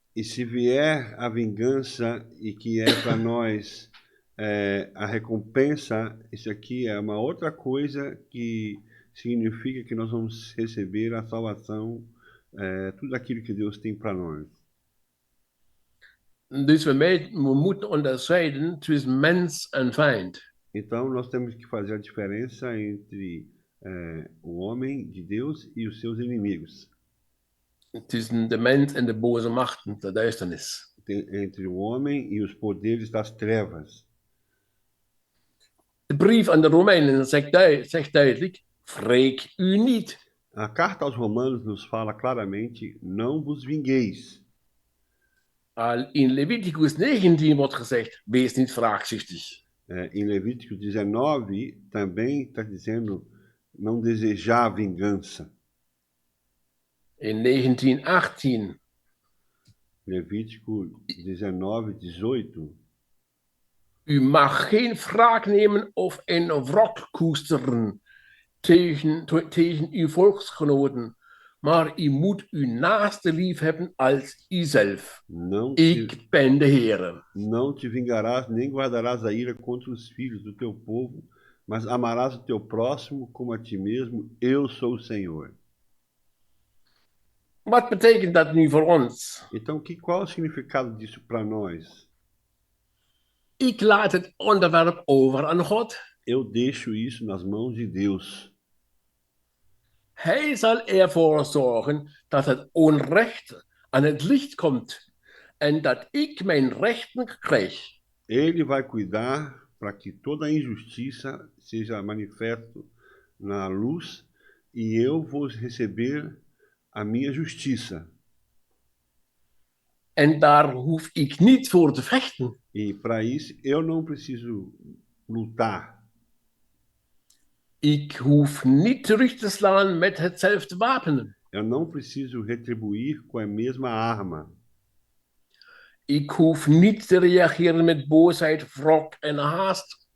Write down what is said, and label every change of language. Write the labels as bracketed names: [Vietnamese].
[Portuguese] E se vier a vingança e que é para nós a recompensa, isso aqui é uma outra coisa que significa que nós vamos receber a salvação, tudo aquilo que Deus tem para nós. [Dutch] Dus we moeten onderscheiden tussen mens en vijand. [Portuguese] Então nós temos que fazer a diferença entre o homem de Deus e os seus inimigos. [Dutch] Tussen de mens en de boze machten, de duisternis. [Portuguese] Entre o homem e os poderes das trevas. [Dutch] De brief aan de Romeinen zegt duidelijk, wreek u niet. [Portuguese] A carta aos Romanos nos fala claramente, não vos vingueis. [Dutch] Al in Leviticus 19 wordt gezegd, wees niet wraakzuchtig. [Portuguese] Em Levítico 19 também está dizendo não desejar vingança. [Dutch] In 19:18. [Portuguese] Levítico 19, 18. [Dutch] U mag geen wraak nemen of een wrok koesteren tegen uw volksgenoten, maar u moet uw naaste lief hebben als uzelf. Ik ben de Heere. [Portuguese] Não te vingarás nem guardarás a ira contra os filhos do teu povo, mas amarás o teu próximo como a ti mesmo. Eu sou o Senhor. [Dutch] Wat betekent dat nu voor ons? [Portuguese] Então, qual é o significado disso para nós? [Dutch] Ik laat het onderwerp over aan God. [Portuguese] Eu deixo isso nas mãos de Deus. [Dutch] Hij zal ervoor zorgen dat het onrecht aan het licht komt en dat ik mijn rechten krijg. [Portuguese] Ele vai cuidar para que toda a injustiça seja manifesto na luz e eu vou receber a minha justiça. [Dutch] En daar hoef ik niet voor te vechten. [Portuguese] E para isso eu não preciso lutar. [Dutch] Ik hoef niet terug te slaan met hetzelfde wapen. [Portuguese] Eu não preciso retribuir com a mesma arma. [Dutch] Ik hoef niet te reageren met boosheid, wrok en haast.